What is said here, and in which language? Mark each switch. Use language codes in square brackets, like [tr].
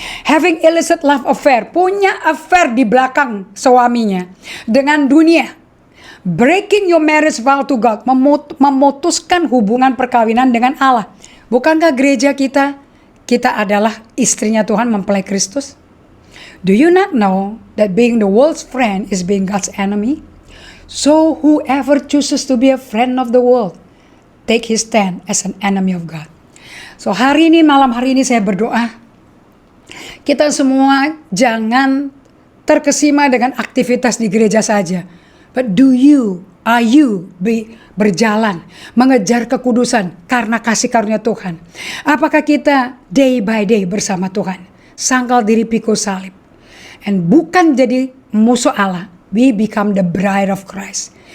[en] Having illicit love affair, [id] punya affair di belakang suaminya dengan dunia. [en] Breaking your marriage vow to God, [id] memutuskan hubungan perkawinan dengan Allah. Bukankah gereja kita adalah istrinya Tuhan mempelai Kristus? [en] Do you not know that being the world's friend is being God's enemy? So whoever chooses to be a friend of the world, take his stand as an enemy of God. [id] So malam hari ini saya berdoa, kita semua jangan terkesima dengan aktivitas di gereja saja. [en] But are you [id] berjalan, mengejar kekudusan karena kasih karunia Tuhan? Apakah kita [en] day by day [id] bersama Tuhan? Sangkal diri pikul salib. And bukan jadi musuh Allah. [en] We become the bride of Christ.